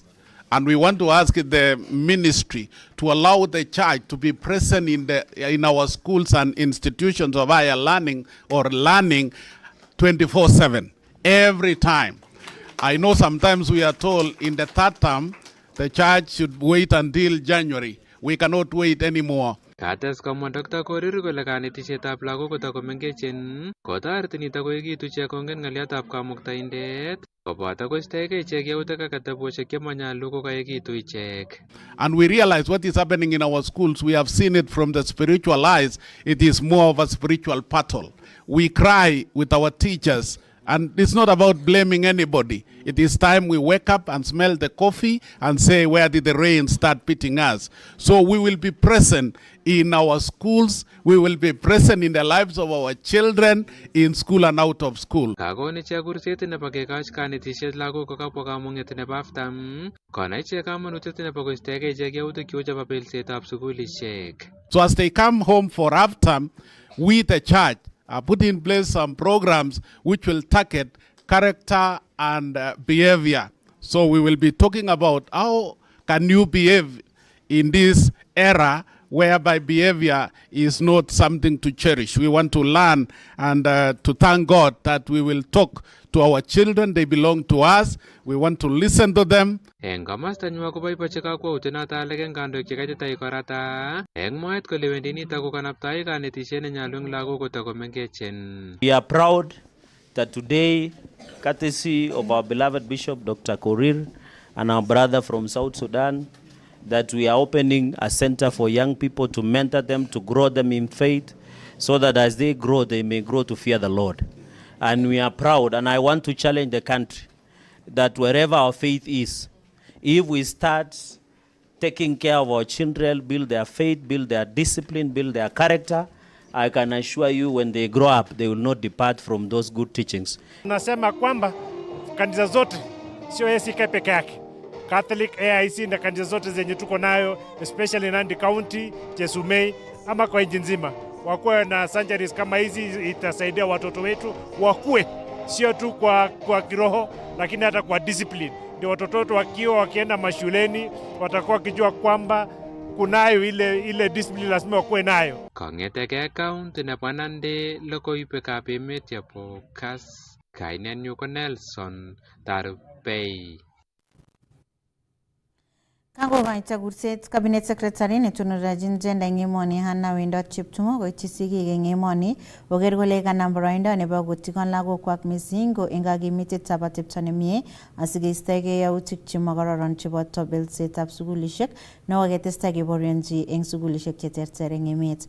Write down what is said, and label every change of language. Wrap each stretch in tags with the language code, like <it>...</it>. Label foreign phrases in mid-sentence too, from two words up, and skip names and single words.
<en>And we want to ask the ministry to allow the church to be present in our schools and institutions of higher learning or learning 24/7, every time. I know sometimes we are told in the third term, the church should wait until January. We cannot wait anymore.</en> <kln>Kates komwa Dr. Korir kole kanetisietab lagok kotakomengechen kotoreti nito koekitu ichek kongen ng'aliotab kamuktaindet koboto koistoegei ichek yautik ak atebosiek chemanyalu kokaekitu ichek.</kln> <en>And we realize what is happening in our schools. We have seen it from the spiritual eyes. It is more of a spiritual battle. We cry with our teachers, and it's not about blaming anybody. It is time we wake up and smell the coffee and say, where did the rain start beating us? So we will be present in our schools. We will be present in the lives of our children in school and out of school.</en> <kln>Kakon ichek kurset nebo kekach kanetisiet lagok kokabwa kamung'et nebo aftam konai ichek kamanutiet nebo koistoegei ichek yautik cheu chebo belsetab sugulishek.</kln> <en>So as they come home for halftime, we the church put in place some programs which will target character and behavior. So we will be talking about how can you behave in this era whereby behavior is not something to cherish. We want to learn and to thank God that we will talk to our children. They belong to us. We want to listen to them.</en> <kln>Eng komasta nywa koboibochi kakwautiet noto alak eng kandoik chekaitetai korata eng mwaet kole wendi nito kokanaptai kanetisiet nenyolu eng lagok kotakomengechen.</kln> <en>We are proud that today, courtesy of our beloved Bishop Dr. Korir and our brother from South Sudan, that we are opening a center for young people to mentor them, to grow them in faith, so that as they grow, they may grow to fear the Lord. And we are proud, and I want to challenge the country, that wherever our faith is, if we start taking care of our children, build their faith, build their discipline, build their character, I can assure you when they grow up, they will not depart from those good teachings.</en> <sw>Nasema kwamba kanisa zote sio ACK peke yake. Catholic, AIC na kanisa zote zenye tuko nayo, especially Nandi County, Chesumei, ama kwa nchi nzima. Wakuwe na surgeries kama hizi, itasaidia watoto wetu wakue sio tu kwa kiroho lakini hata kwa discipline. Ndio watoto wetu wakienda mashuleni watakuwa wakijua kwamba kunayo ile discipline lazima wakuwe nayo.</sw> <kln>Kong'eteke county nebo Nandi, logoiwekab emet chebo Kass, kainenyu ko Nelson Tarupei. Kakokaita kurset</kln> <en>Cabinet Secretary</en> <kln>netononjin gender eng emoni Hannah Wendot Cheptumo koityi sigik eng emoni koker kole kanam boroindo nebo kotikon lagokwak mising ko eng kakimitetab atepto nemie asikeistoegei yautik chemokororon cheboto belsetab sugulishek nekoketestai keborionji eng sugulishek cheterter eng emet.</kln>